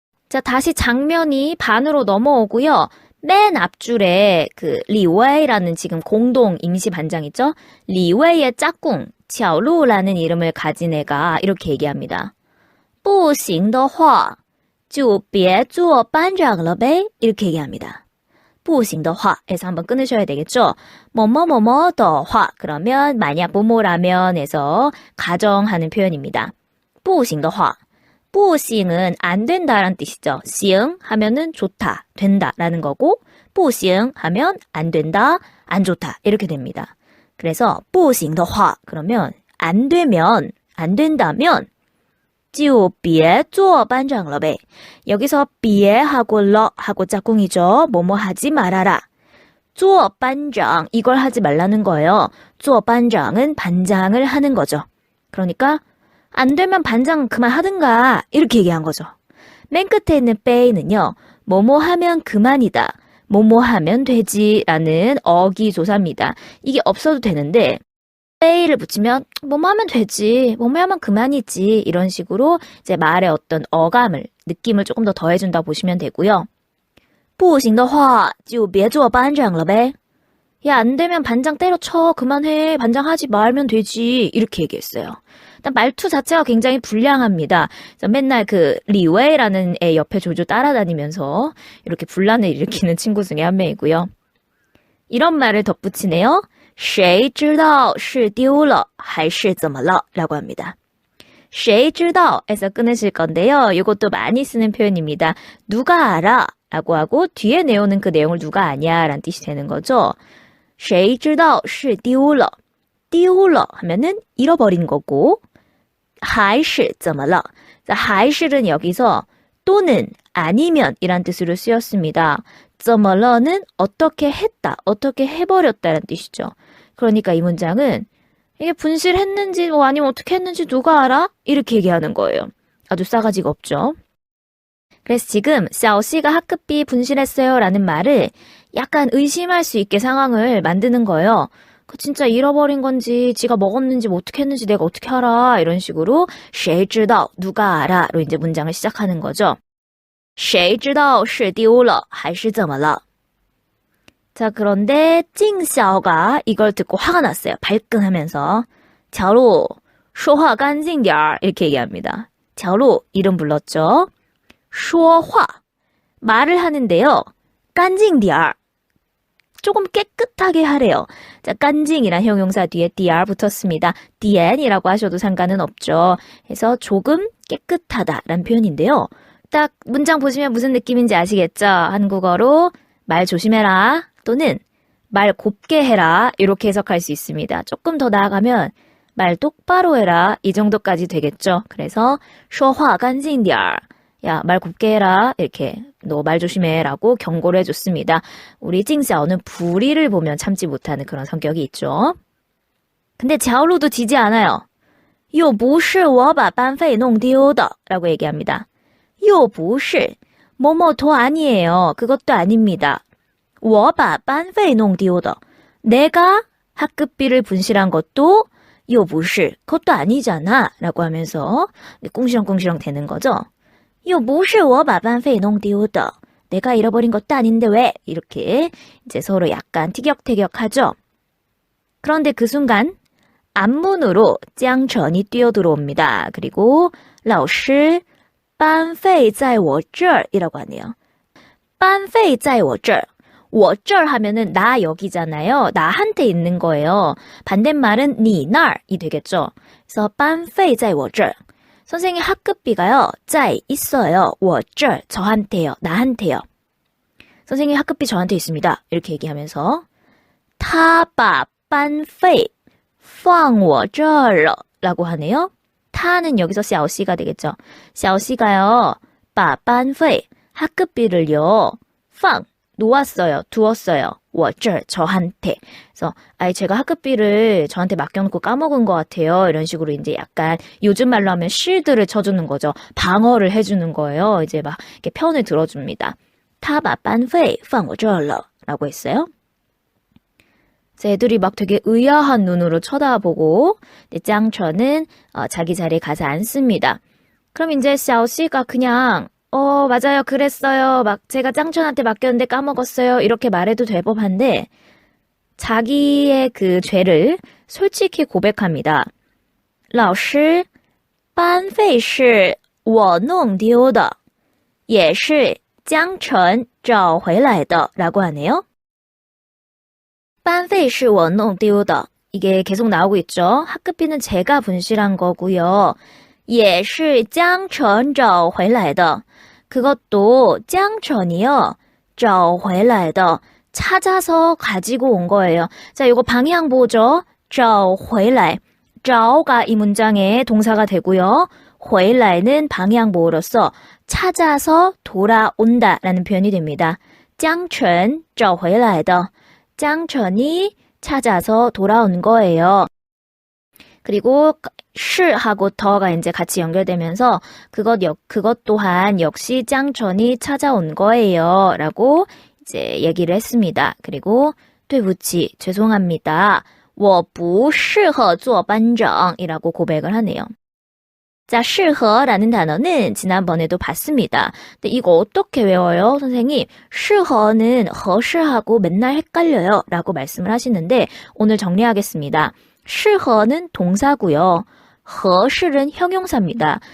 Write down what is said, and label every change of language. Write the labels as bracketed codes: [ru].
[ko] 자, 다시 장면이 반으로 넘어오고요. 맨 앞줄에 그 리웨이라는 지금 공동 임시 반장 있죠? 리웨이의 짝꿍, 샤오루라는 이름을 가진 애가 이렇게 얘기합니다. [zh] 不行的话就别做班长了呗 [ko] 이렇게 얘기합니다. 不行的话 에서 한번 끊으셔야 되겠죠? 뭐뭐뭐뭐 的话 그러면 만약 뭐뭐라면 에서 가정하는 표현입니다. 不行的话 不行은 안 된다라는 뜻이죠. 行 하면은 좋다, 된다라는 거고 不行 하면 안 된다, 안 좋다 이렇게 됩니다. 그래서 不行的话 그러면 안 되면, 안 된다면 [zh] 就别做班长了呗. [ko] 여기서 别 하고 了 하고 짝꿍이죠. 뭐뭐 하지 말아라. 做班长 이걸 하지 말라는 거예요. 做班长은 반장을 하는 거죠. 그러니까 안 되면 반장 그만하든가 이렇게 얘기한 거죠. 맨 끝에 있는 빼이는요. 뭐뭐 하면 그만이다. 뭐뭐 하면 되지 라는 어기조사입니다. 이게 없어도 되는데 빼이를 붙이면 뭐뭐 하면 되지. 뭐뭐 하면 그만이지. 이런 식으로 이제 말의 어떤 어감을 느낌을 조금 더 더해준다 보시면 되고요. [zh] 不行的话就别做班长了呗. [ko] 야, 안 되면 반장 때려쳐. 그만해. 반장 하지 말면 되지. 이렇게 얘기했어요. 일단 말투 자체가 굉장히 불량합니다. 맨날 그 리웨이라는 애 옆에 조조 따라다니면서 이렇게 분란을 일으키는 친구 중에 한 명이고요. 이런 말을 덧붙이네요. [zh] 谁知道是丢了还是怎么了? [ko] 라고 합니다. 谁知道에서 끊으실 건데요. 이것도 많이 쓰는 표현입니다. 누가 알아? 라고 하고 뒤에 내오는 그 내용을 누가 아냐 라는 뜻이 되는 거죠. [zh] 谁知道是丢了 [ko] 丢了 하면은 잃어버린 거고 [zh] 还是怎么了 [ko] 还是는 여기서 또는 아니면 이란 뜻으로 쓰였습니다. 怎么了는 어떻게 했다, 어떻게 해버렸다라는 뜻이죠. 그러니까 이 문장은 이게 분실했는지 뭐 아니면 어떻게 했는지 누가 알아? 이렇게 얘기하는 거예요. 아주 싸가지가 없죠. 그래서 지금 샤오씨가 학급비 분실했어요 라는 말을 약간 의심할 수 있게 상황을 만드는 거예요. 그 진짜 잃어버린 건지 지가 먹었는지 뭐 어떻게 했는지 내가 어떻게 알아 이런 식으로 谁知道 누가 알아로 이제 문장을 시작하는 거죠. [zh] 谁知道是丢了还是怎么了? [ko] 자, 그런데 찡小가 이걸 듣고 화가 났어요. 발끈하면서 [zh] 乔路说话干净点 [ko] 이렇게 얘기합니다. 乔路 이름 불렀죠. 说话 말을 하는데요. 干净点 조금 깨끗하게 하래요. 자, 깐징이란 형용사 뒤에 dr 붙었습니다. dn이라고 하셔도 상관은 없죠. 그래서 조금 깨끗하다라는 표현인데요. 딱 문장 보시면 무슨 느낌인지 아시겠죠? 한국어로 말 조심해라 또는 말 곱게 해라 이렇게 해석할 수 있습니다. 조금 더 나아가면 말 똑바로 해라 이 정도까지 되겠죠. 그래서 [zh] 说话干净点 [ko] 야, 말 곱게 해라. 이렇게 너 말 조심해 라고 경고를 해줬습니다. 우리 찡샤오는 불의를 보면 참지 못하는 그런 성격이 있죠. 근데 샤오루도 지지 않아요. [zh] 又不是我把班费弄丢的 [ko] 라고 얘기합니다. 又不是 뭐뭐도 아니에요. 그것도 아닙니다. [zh] 我把班费弄丢的 [ko] 내가 학급비를 분실한 것도 又不是 그것도 아니잖아 라고 하면서 꿍시렁꿍시렁 되는 거죠. [zh] 又不是我把班费弄丢的 [ko] 내가 잃어버린 것도 아닌데 왜? 이렇게 이제 서로 약간 티격태격하죠. 그런데 그 순간 앞문으로 짱천이 뛰어들어옵니다. 그리고 [zh] 老师班费在我这儿 [ko] 이라고 하네요. [zh] 班费在我这儿 [ko] 我这儿 하면은 나 여기잖아요. 나한테 있는 거예요. 반대말은 你那儿이 되겠죠. 그래서 [zh] 班费在我这儿 [ko] 선생님 학급비가요. 在 있어요. 我这儿 저한테요. 나한테요. 선생님 학급비 저한테 있습니다. 이렇게 얘기하면서 [zh] 他把班费放我这儿了 [ko] 라고 하네요. 타는 여기서 샤오씨가 되겠죠. 샤오씨가요. 把班费 학급비를요. 放 놓았어요. 두었어요. 我这儿 저한테. 그래서 제가 학급비를 저한테 맡겨놓고 까먹은 것 같아요. 이런 식으로 이제 약간 요즘 말로 하면 실드를 쳐주는 거죠. 방어를 해주는 거예요. 이제 막 이렇게 편을 들어줍니다. [zh] 他把班费放我这儿了 [ko] 라고 했어요. 애들이 막 되게 의아한 눈으로 쳐다보고 짱천은 자기 자리에 가서 앉습니다. 그럼 이제 샤오씨가 그냥 맞아요. 그랬어요. 막 제가 짱천한테 맡겼는데 까먹었어요. 이렇게 말해도 될 법한데 자기의 그 죄를 솔직히 고백합니다. [zh] 老师班费是我弄丢的也是江晨找回来的 [ko] 라고 하네요. [zh] 班费是我弄丢的 [ko] 이게 계속 나오고 있죠. 학급비는 제가 분실한 거고요. [zh] 也是江晨找回来的 [ko] 그것도 짱천이요. 找回来的 찾아서 가지고 온 거예요. 자, 이거 방향보죠. 找回来 找가 이 문장의 동사가 되고요. 回来는 방향보로서 찾아서 돌아온다라는 표현이 됩니다. 짱천 找回来的 짱천이 찾아서 돌아온 거예요. 그리고 시하고 더가 이제 같이 연결되면서 그것 또한 역시 짱천이 찾아온 거예요. 라고 이제 얘기를 했습니다. 그리고 [zh] 对不起, [ko] 죄송합니다. [zh] 我不适合做班长 [ko] 이라고 고백을 하네요. 자, 适合라는 단어는 지난번에도 봤습니다. 근데 이거 어떻게 외워요, 선생님? 适合는 合适하고 맨날 헷갈려요 라고 말씀을 하시는데 오늘 정리하겠습니다. 适合는 동사고요. 合适는 형용사입니다.